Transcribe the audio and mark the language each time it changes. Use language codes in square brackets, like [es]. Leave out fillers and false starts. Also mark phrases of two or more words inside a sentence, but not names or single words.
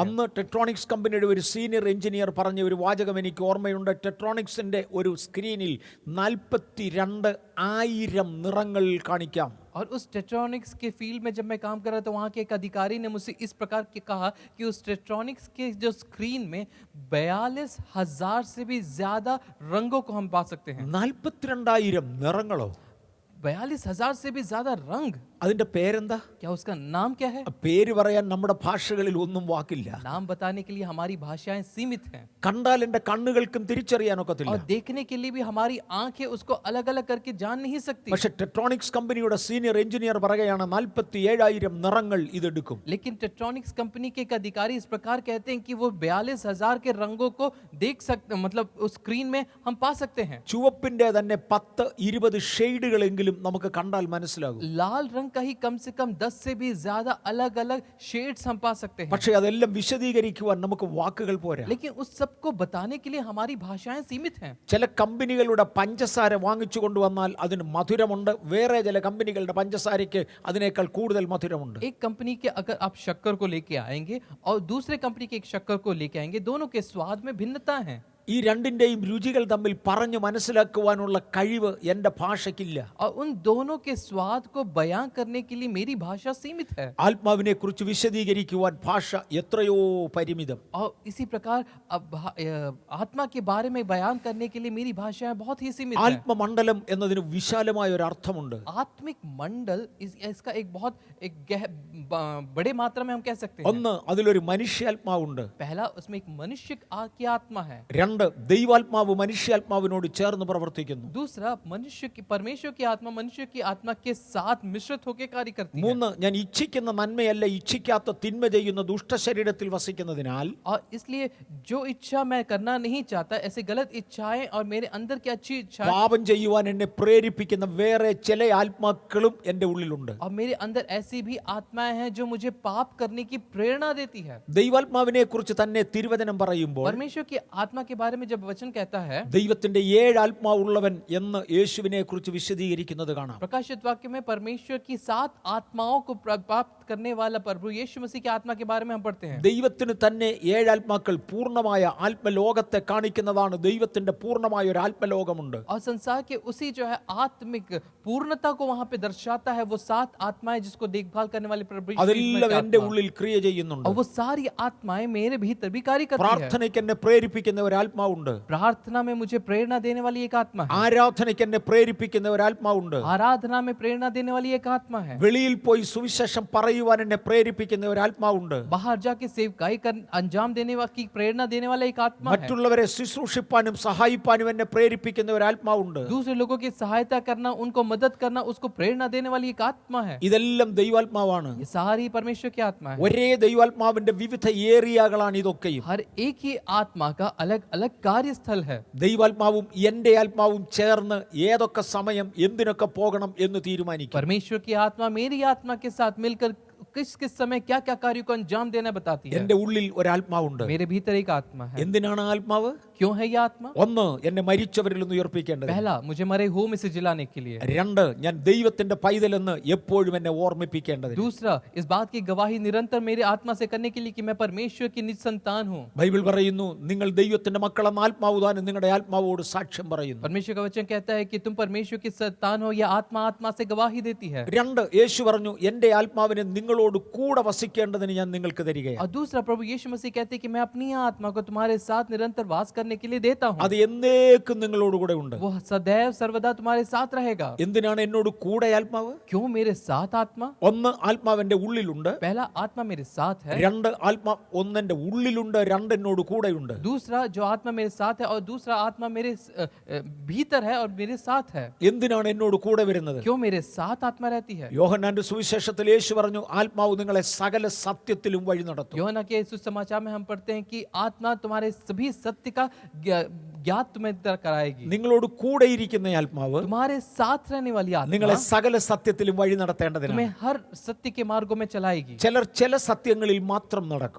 [ml] അന്ന് ടെക്ട്രോണിക്സ് കമ്പനിയുടെ ഒരു [en] senior engineer [ml] പറഞ്ഞ ഒരു വാചകം എനിക്ക് ഓർമ്മയുണ്ട്. ടെക്ട്രോണിക്സിന്റെ ഒരു സ്ക്രീനിൽ 42,000 നിറങ്ങൾ കാണിക്കാം. [hi] और उस टेट्रॉनिक्स के फील्ड में जब मैं काम कर रहा था, वहाँ के एक अधिकारी ने मुझसे इस प्रकार के कहा कि उस टेट्रॉनिक्स के जो स्क्रीन में 42,000 से भी ज्यादा रंगों को हम पा सकते हैं। [ml] 42,000 നിറങ്ങളോ? [hi] 42,000 से भी ज्यादा रंग। [ml] അതിന്റെ പേരെന്താ? [hi] क्या उसका नाम क्या है? [ml] പേര് പറയാൻ നമ്മുടെ ഭാഷകളിൽ ഒന്നും വാക്കില്ല. [hi] नाम बताने के लिए हमारी भाषाएं सीमित हैं। [ml] കണ്ടാൽ എന്റെ കണ്ണുകൾക്കും തിരിച്ചറിയാനൊക്കത്തില്ല. [hi] और देखने के लिए भी हमारी आंखें उसको अलग अलग करके जान नहीं सकती। [ml] പക്ഷെ ടെക്ട്രോണിക്സ് കമ്പനിയുടെ [en] senior engineer [ml] പറയുകയാണ് 47,000 നിറങ്ങൾ ഇതെടുക്കും. [hi] लेकिन टेट्रॉनिक्स कंपनी के एक अधिकारी इस प्रकार कहते हैं कि वो 42,000 के रंगों को देख सकते, मतलब उस स्क्रीन में हम पा सकते हैं। [ml] ചുവപ്പിന്റെ തന്നെ 10-20 ഷെയ്ഡുകളെങ്കിലും നമുക്ക് കണ്ടാൽ മനസ്സിലാകും. [hi] लाल रंग का ही कम से कम 10 से भी ज्यादा अलग अलग शेड्स हम पा सकते हैं। [ml] പക്ഷെ അതെല്ലാം വിശദീകരിക്കുവാൻ നമുക്ക് വാക്കുകൾ പോരാ. [hi] लेकिन उस सब को बताने के लिए हमारी भाषाएं सीमित हैं। [ml] ചില കമ്പനികളുടെ പഞ്ചസാര വാങ്ങിച്ചു കൊണ്ടുവന്നാൽ അതിന് മധുരമുണ്ട്, വേറെ ചില കമ്പനികളുടെ പഞ്ചസാരയ്ക്ക് അതിനേക്കാൾ കൂടുതൽ മധുരമുണ്ട്. [hi] एक कंपनी के अगर आप शक्कर को लेके आएंगे और दूसरे कंपनी के एक शक्कर को लेके आएंगे, दोनों के स्वाद में भिन्नता है। [ml] ഈ രണ്ടിന്റെയും രുചികൾ തമ്മിൽ പറഞ്ഞു മനസ്സിലാക്കുവാനുള്ള കഴിവ് എൻ്റെ ഭാഷയ്ക്കില്ല. [hi] और उन दोनों के स्वाद को बयां करने के लिए मेरी भाषा सीमित है। [ml] ആത്മാവിനെ കുറിച്ച് വിശദീകരിക്കുവാൻ ഭാഷ എത്രയോ പരിമിതം. [hi] और इसी प्रकार आत्मा के बारे में बयान करने के लिए मेरी भाषाएं बहुत ही सीमित है। [ml] ആത്മമണ്ഡലം എന്നതിന് വിശാലമായ ഒരു അർത്ഥമുണ്ട്. [hi] आत्मिक मंडल इसका एक बहुत बड़े मात्रा में हम कह सकते हैं। [ml] ഒന്ന്, അതിലൊരു മനുഷ്യാത്മാവുണ്ട്. [hi] पहला, उसमें एक मनुष्य की आत्मा है। [ml] രണ്ട്, ദൈവാത്മാവ് മനുഷ്യാത്മാവിനോട് ചേർന്ന് പ്രവർത്തിക്കുന്നു. [hi] दूसरा, परमेश्वर की आत्मा मनुष्य की आत्मा के साथ मिश्रित होकर कार्य करती है। [ml] മൂന്ന്, ഞാൻ ഇച്ഛിക്കുന്ന നന്മയല്ല ഇച്ഛിക്കാത്ത തിന്മ ചെയ്യുന്ന ദുഷ്ടശരീരത്തിൽ വസിക്കുന്നതിനാൽ [hi] और इसलिए जो इच्छा मैं करना नहीं चाहता, ऐसे गलत इच्छाएं और मेरे अंदर की अच्छी इच्छाएं, [ml] പാപം ചെയ്യുവാൻ എന്നെ പ്രേരിപ്പിക്കുന്ന വേറെ ചില ആത്മാക്കളും എൻ്റെ ഉള്ളിലുണ്ട്. [hi] और मेरे अंदर ऐसी भी आत्माएं हैं जो मुझे पाप करने की प्रेरणा देती है। [ml] ദൈവാത്മാവിനെ കുറിച്ച് തന്നെ തിരുവചനം പറയുമ്പോൾ [hi] परमेश्वर की आत्मा के बारे में जब वचन कहता है, [ml] ദൈവത്തിന്റെ 7 ആത്മാവുള്ളവൻ എന്ന് യേശുവിനെ കുറിച്ച് വിശദീകരിക്കുന്നത് കാണാം. [hi] प्रकाशित वाक्य में परमेश्वर की 7 आत्माओं को प्राप्त करने वाला प्रभु यीशु मसीह की आत्मा के बारे में हम पढ़ते हैं। [ml] ദൈവത്തിന് തന്നെ 7 ആത്മാക്കൾ പൂർണ്ണമായ ആത്മലോകത്തെ കാണിക്കുന്നതാണ്. ദൈവത്തിന്റെ പൂർണ്ണമായ ഒരു ആത്മലോകമുണ്ട്. [hi] और संसार के उसी जो है आत्मिक पूर्णता को वहां पे दर्शाता है वो 7 आत्माएं जिसको देखभाल करने वाले प्रभु यीशु [ml] അതെല്ലാം എൻ്റെ ഉള്ളിൽ ക്രിയ ചെയ്യുന്നുണ്ട്. [hi] और वो सारी आत्माएं मेरे भीतर भी कार्य करती है। [ml] പ്രാർത്ഥനയ്ക്ക് എന്നെ പ്രേരിപ്പിക്കുന്ന ഒരു ആത്മാവുണ്ട്. [hi] प्रार्थना में मुझे प्रेरणा देने वाली एक आत्मा है। [ml] ആരാധനയ്ക്ക് എന്നെ പ്രേരിപ്പിക്കുന്ന ഒരു ആത്മാവുണ്ട്. [hi] आराधना में प्रेरणा देने वाली एक आत्मा है। [ml] വെളിയിൽ പോയി സുവിശേഷം പറയുവാൻ എന്നെ പ്രേരിപ്പിക്കുന്ന ഒരു ആത്മാവുണ്ട്. [hi] बाहर जाके सेवकाई कर अंजाम देने की प्रेरणा देने वाला एक आत्मा है। [ml] മറ്റുള്ളവരെ ശുശ്രൂഷിപ്പാനും സഹായിപ്പാനും എന്നെ പ്രേരിപ്പിക്കുന്ന ഒരു ആത്മാവുണ്ട്. [hi] दूसरे लोगों की सहायता करना, उनको मदद करना, उसको प्रेरणा देने वाली एक आत्मा है। [ml] ഇതെല്ലാം ദൈവാത്മാവാണ്. [hi] ये सारी परमेश्वर की आत्मा है। [ml] ഒരേ ദൈവാത്മാവിന്റെ വിവിധ ഏരിയകളാണ് ഇതൊക്കെയും. [hi] हर एक ही आत्मा का अलग अलग कार्यस्थल है। [ml] ദൈവാത്മാവും എൻ്റെ ആത്മാവും ചേർന്ന് ഏതൊക്കെ സമയം എന്തിനൊക്കെ പോകണം എന്ന് തീരുമാനിക്കും. [hi] परमेश्वर की आत्मा मेरी आत्मा के साथ मिलकर किस किस समय क्या क्या कार्यों को अंजाम देना बताती है। [ml] എൻ്റെ ഉള്ളിൽ ഒരാത്മാവുണ്ട്. [hi] मेरे भीतर एक आत्मा है। [ml] എന്തിനാണ് ആ ആത്മാവ്? [hi] क्यों है ये आत्मा? [ml] ഒന്ന്, എന്നെ മരിച്ചവരിൽ നിന്ന് ഉയർപ്പിക്കേണ്ടത്. [hi] पहला, मुझे मरे हुए में से जिलाने के लिए। [ml] രണ്ട്, ഞാൻ ദൈവത്തിന്റെ പൈതലെന്ന് എപ്പോഴും എന്നെ ഓർമ്മിപ്പിക്കേണ്ടത്. [hi] दूसरा, इस बात की गवाही निरंतर मेरे आत्मा से करने के लिए कि मैं परमेश्वर की निज संतान हूँ। [ml] ബൈബിൾ പറയുന്നു, നിങ്ങൾ ദൈവത്തിന്റെ മക്കളെന്ന ആത്മാവ് താനും നിങ്ങളുടെ ആത്മാവോട് സാക്ഷ്യം പറയുന്നു. [hi] परमेश्वर का वचन कहता है कि तुम परमेश्वर की संतान हो, यह आत्मा आत्मा से गवाही देती है। [ml] രണ്ട്, യേശു പറഞ്ഞു, എൻ്റെ ആത്മാവിനെ നിങ്ങളോട് കൂടെ വസിക്കേണ്ടതിന് ഞാൻ നിങ്ങൾക്ക് തരികയാണ്. [hi] और दूसरा, प्रभु यीशु मसीह कहते हैं कि मैं अपनी आत्मा को तुम्हारे साथ निरंतर वास करने करने के लिए देता हूँ [ml] അത് എന്നേക്കും നിങ്ങളോടുകൂടെ ഉണ്ട്. [hi] वो सदैव सर्वदा तुम्हारे साथ रहेगा। [ml] എന്തിനാണ് എന്നോട് കൂടെ ആത്മാവ്? [hi] क्यों मेरे साथ आत्मा? [ml] ഒന്ന്, ആത്മാവിന്റെ ഉള്ളിലുണ്ട്. [hi] पहला, आत्मा मेरे साथ है। [ml] രണ്ട്, ആത്മാ ഒന്നെന്റെ ഉള്ളിലുണ്ട്, രണ്ട് എന്നോട് കൂടെയുണ്ട്. [hi] दूसरा, जो आत्मा मेरे साथ है और दूसरा आत्मा मेरे भीतर है और मेरे साथ है। [ml] എന്തിനാണ് എന്നോട് കൂടെ വരുന്നത്? [hi] क्यों मेरे साथ आत्मा रहती है? [ml] യോഹന്നാന്റെ സുവിശേഷത്തിൽ യേശു പറഞ്ഞു, ആത്മാവ് നിങ്ങളെ സകല സത്യത്തിലും വഴി നടത്തും. [hi] यूहन्ना के सुसमाचार में हम पढ़ते हैं कि आत्मा तुम्हारे सभी सत्य का ज्ञात तुम्हें कराएगी। [ml] നിങ്ങളോട് കൂടെ ഇരിക്കുന്ന ആത്മാവ് [hi] तुम्हारे साथ रहने वाली [ml] നിങ്ങളെ [hi] आत्मा [ml] സകല സത്യത്തിലും വഴി നടത്തേണ്ടതിനാണ്. [hi] तुम्हें हर सत्य के मार्गों में चलाएगी। [ml] ചിലർ ചില സത്യങ്ങളിൽ മാത്രം നടക്കും.